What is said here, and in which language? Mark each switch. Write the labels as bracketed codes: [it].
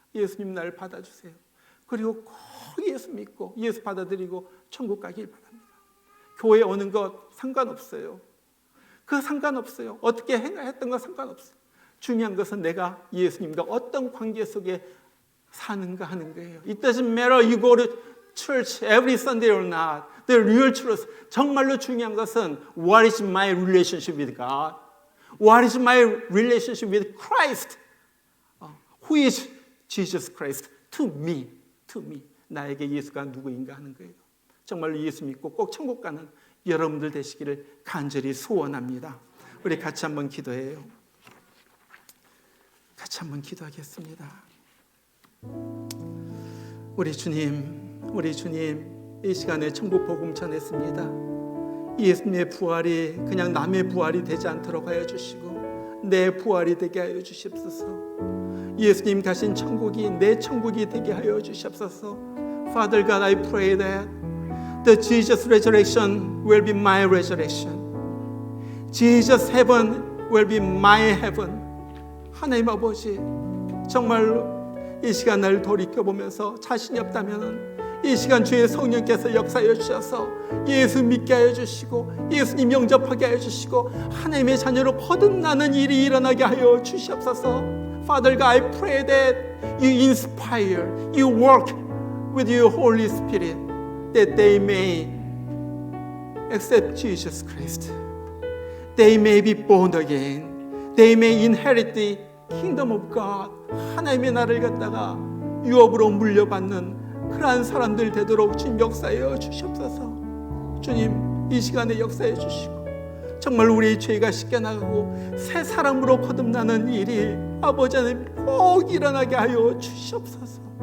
[ko] 예수님 나를 받아주세요. 그리고 꼭 예수 믿고 예수 받아들이고 천국 가길 바랍니다. 교회 오는 것 상관없어요. 그 상관없어요. 어떻게 행했던 거 상관없어요. 중요한 것은 내가 예수님과 어떤 관계 속에 사는가 하는 거예요. [en] It doesn't matter you go to church every Sunday or not. The real truth. [ko] 정말로 중요한 것은 [en] what is my relationship with God? What is my relationship with Christ? Who is Jesus Christ to me? To me. [ko] 나에게 예수가 누구인가 하는 거예요. 정말로 예수 믿고 꼭 천국 가는 여러분들 되시기를 간절히 소원합니다. 우리 같이 한번 기도해요. 같이 한번 기도하겠습니다. 우리 주님, 이 시간에 천국 복음 전했습니다. 예수님의 부활이 그냥 남의 부활이 되지 않도록 하여 주시고 내 부활이 되게 하여 주시옵소서. 예수님 가신 천국이 내 천국이 되게 하여 주시옵소서. [en] Father God, I pray that the Jesus resurrection will be my resurrection. Jesus heaven will be my heaven. [ko] 하나님 아버지, 정말로 이 시간 날 돌이켜보면서 자신이 없다면 이 시간 주의 성령께서 역사하여 주셔서 예수 믿게 하여 주시고 예수님 영접하게 하여 주시고 하나님의 자녀로 거듭나는 일이 일어나게 하여 주시옵소서. [en] Father God, I pray that you inspire, you work with your Holy Spirit that they may accept Jesus Christ. They may be born again. They may inherit the kingdom of God. [ko] 하나님의 나라를 갖다가 유업으로 물려받는 그러한 사람들 되도록 주님 역사하여 주시옵소서. 주님 이 시간에 역사해 주시고 정말 우리의 죄가 씻겨나가고 새 사람으로 거듭나는 일이 아버지 하나님 꼭 일어나게 하여 주시옵소서.